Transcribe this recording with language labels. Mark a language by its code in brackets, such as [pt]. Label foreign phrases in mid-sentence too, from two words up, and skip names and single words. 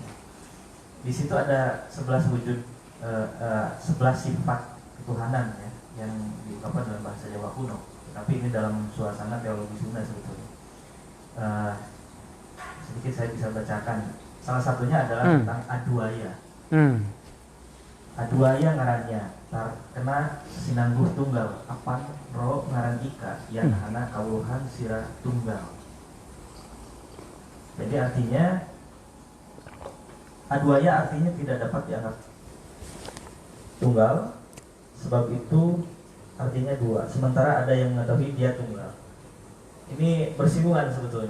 [id] Di situ ada 11 wujud, 11 sifat ketuhanan ya, yang diungkapkan dalam bahasa Jawa kuno. Tapi ini dalam suasana teologi Sunda sebetulnya. Sedikit saya bisa bacakan. Salah satunya adalah tentang Aduaya. [kaw] Aduaya ngarannya kena sinangguh tunggal apan ro ngaran ika yang hana kawuhan sira tunggal. [id] Jadi artinya Aduaya artinya tidak dapat dianggap tunggal, sebab itu artinya dua. Sementara ada yang mengetahui dia tunggal. Ini bersinggungan sebetulnya.